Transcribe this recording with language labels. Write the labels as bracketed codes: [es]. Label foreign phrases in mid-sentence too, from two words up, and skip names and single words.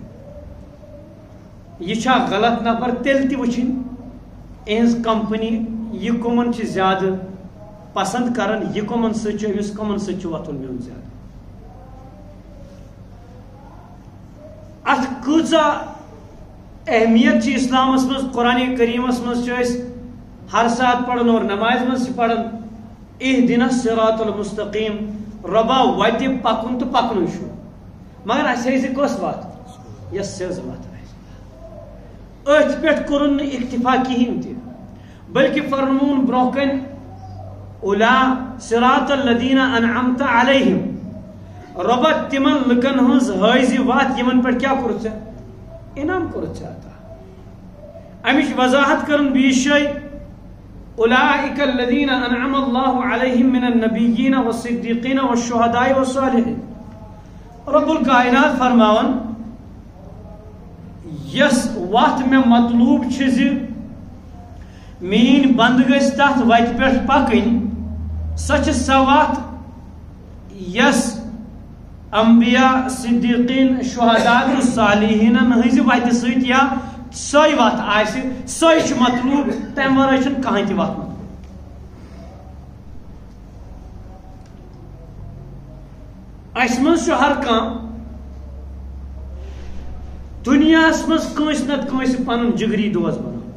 [ks] یہ چھا غلط نفر، تیل تہِ وٕچھِنۍ یِہنٛز کمپنی، یہِ کٕمن چھِ زیادٕ پسند کران، یہ کمن سۭتۍ چھُ أمِس کمن سۭتۍ چھُ وۄتھُن بِہُن زیادٕ۔ اتھ کۭژاہ اہمیت چھِ اسلامس منٛز، قرآن کریمس منٛز چھِ أسۍ ہر ساتہٕ پران اور نمازِ منٛز چھِ پران [ar] اہدنا الصراط المستقیم، [ks] رۄبا وتہِ پکُن تہٕ پکنُے چھُ، مگر اسہِ ہٲیزِ کۄس وتھ، یۄس سیٚز وتھ آسہِ۔ أتھۍ پٮ۪ٹھ کوٚرُن نہٕ اکتفا کِہیٖنۍ تہِ، بلکہِ فرموُن برونٛہہ کَنہِ اولا [ar] صراط الذین انعمت علیہم، [ks] رۄبا تِمن لُکن ہٕنٛز ہٲیزِ وتھ یِمن پٮ۪ٹھ کیٛاہ کوٚرُتھ ژےٚ، انعام کوٚرُتھ ژےٚ عطا۔ امِچ وضاحت کرن بیٚیِس جایہِ [ar] اولئک الذین انعم اللہ علیہم من النبیین والصدیقین والشہداء والصالحین۔ [ks] رب الکائنات فرماون یس وتھ مےٚ مطلوب چھِ زِ میٛٲنۍ بنٛدٕ گٔژھۍ تتھ وتہِ پٮ۪ٹھ پکٕنۍ، سۄ چھِ سۄ وتھ یس انبیاء، صدیقین، شہداء تہٕ صالحیٖنن ہٕنٛزِ وتہِ سۭتۍ یا سۄے وتھ آسہِ، سۄے چھُ مطلوب، تمہِ ورٲے چھُنہٕ کٕہٕنۍ تہِ وتھ مطلوب۔ اسہِ منٛز چھُ ہر کانٛہہ دُنیاہس منٛز کٲنٛسہِ نتہٕ کٲنٛسہِ پنُن جگری دوس بناوان۔